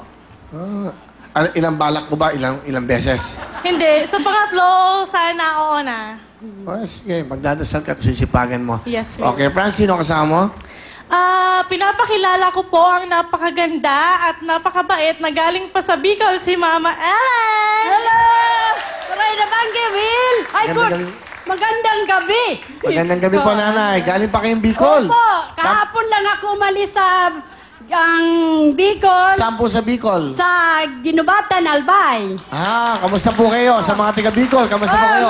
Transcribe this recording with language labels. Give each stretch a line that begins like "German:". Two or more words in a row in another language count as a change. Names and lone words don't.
Filipino: Ilang balak mo ba? Ilang beses? Hindi. Sa pangatlo, sana oo na. Oh, sige, magdadasal ka at sisipagan mo. Yes, Will. Okay, Franz, sino kasama mo? Pinapakilala ko po ang napakaganda at napakabait na galing pa sa Bicol, si Mama Ellen! Hello!
Bikol: Maray na banggi, Will!
Filipino: Ay, Galing. magandang gabi! Magandang gabi po, nanay. Galing pa kayong Bicol. Opo, kahapon lang ako umalis sa Bicol, Saan po sa Bicol? sa Ginubatan, Albay. Kamusta po kayo? Sa mga taga Bicol, kamusta po kayo?